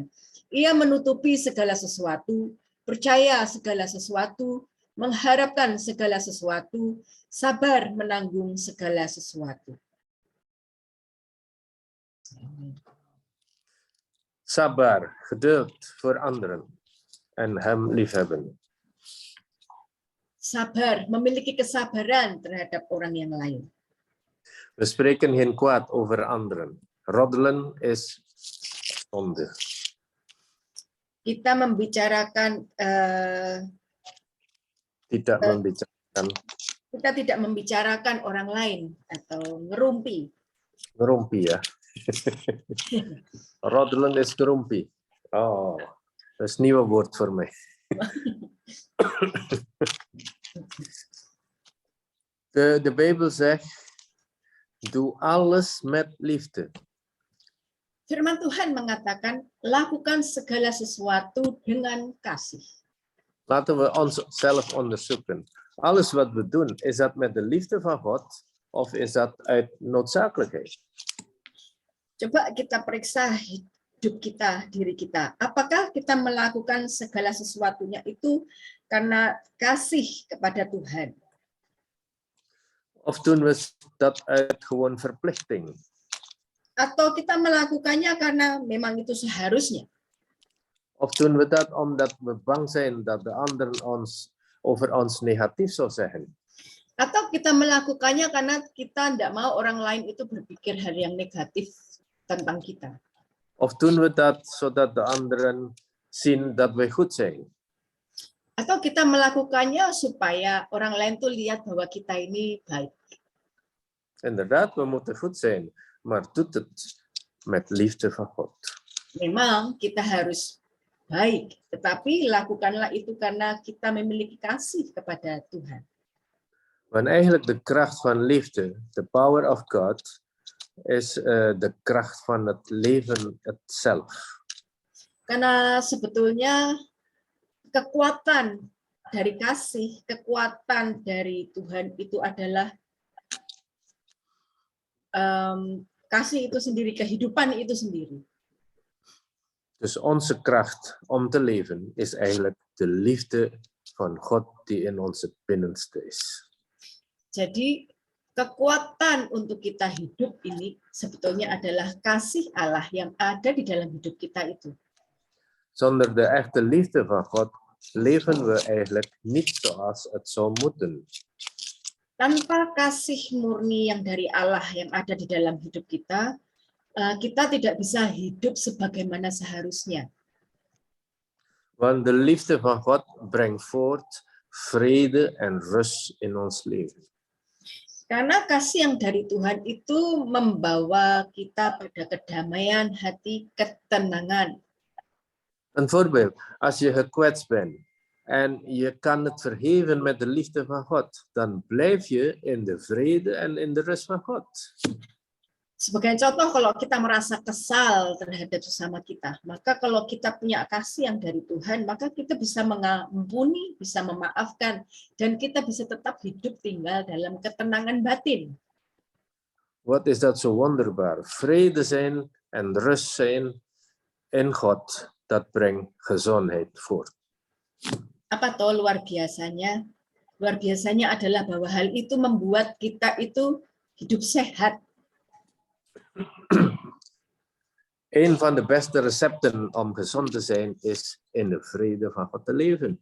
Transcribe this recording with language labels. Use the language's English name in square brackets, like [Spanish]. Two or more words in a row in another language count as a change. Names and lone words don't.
[Indonesian] Ia menutupi segala sesuatu, percaya segala sesuatu, mengharapkan segala sesuatu, sabar menanggung segala sesuatu. Sabar, [Dutch] geduld voor anderen en hem liefhebben. [Indonesian] Sabar, memiliki kesabaran terhadap orang yang lain. [Dutch] We spreken geen kwaad over anderen. Roddelen is zonde. [Indonesian] Kita membicarakan, Tidak membicarakan kita tidak membicarakan orang lain atau ngerumpi. ngerumpi ya. [Dutch] Roddelen is ngerumpi. Oh, dat is een nieuw woord voor mij. De Bijbel zegt, doe alles met liefde. [Indonesian] Firman Tuhan mengatakan, lakukan segala sesuatu dengan kasih. [Dutch] Laten we onszelf onderzoeken. Alles wat we doen, is dat met de liefde van God of is dat uit noodzakelijkheid? [Indonesian] Coba kita periksa hidup kita, diri kita. Apakah kita melakukan segala sesuatunya itu karena kasih kepada Tuhan? [Dutch] Of doen we dat uit gewoon verplichting? [Indonesian] Atau kita melakukannya karena memang itu seharusnya? [Dutch] Of doen we dat omdat we bang zijn dat de ander over ons negatief zou zeggen? [Indonesian] Atau kita melakukannya karena kita tidak mau orang lain itu berpikir hal yang negatif tentang kita? [Dutch] Of doen we dat zodat de anderen zien dat wij goed zijn? [Indonesian] Atau kita melakukannya supaya orang lain tuh lihat bahwa kita ini baik? [Dutch] Inderdaad, we moeten goed zijn, maar doet het met liefde van God. [Indonesian] Memang kita harus baik, tetapi lakukanlah itu karena kita memiliki kasih kepada Tuhan. [Dutch] Want eigenlijk de kracht van liefde, [English] the power of God, [Dutch] is de kracht van het leven zelf. [Indonesian] Karena sebetulnya kekuatan dari kasih, kekuatan dari Tuhan itu adalah kasih itu sendiri, kehidupan itu sendiri. [Dutch] Dus onze kracht om te leven is eigenlijk de liefde van God die in ons het binnenste is. [Indonesian] Jadi kekuatan untuk kita hidup ini sebetulnya adalah kasih Allah yang ada di dalam hidup kita itu. [Dutch] Zonder de echte liefde van God leven we eigenlijk niet zoals het zou moeten. [Indonesian] Tanpa kasih murni yang dari Allah yang ada di dalam hidup kita, kita tidak bisa hidup sebagaimana seharusnya. [Dutch] Want de liefde van God brengt voort vrede en rust in ons leven. [Indonesian] Karena kasih yang dari Tuhan itu membawa kita pada kedamaian hati, ketenangan. [Dutch] Een voorbeeld, als je gekwetst bent en je kan het vergeven met de liefde van God, dan blijf je in de vrede en in de rust van God. [Indonesian] Sebagai contoh, kalau kita merasa kesal terhadap sesama kita, maka kalau kita punya kasih yang dari Tuhan, maka kita bisa mengampuni, bisa memaafkan, dan kita bisa tetap hidup tinggal dalam ketenangan batin. [Dutch] Wat is dat zo wonderbaar? Vrede zijn en rust zijn in God, dat brengt gezondheid voort. [Indonesian] Apa toh luar biasanya? Luar biasanya adalah bahwa hal itu membuat kita itu hidup sehat. [Dutch] Een van de beste recepten om gezond te zijn is in de vrede van God te leven.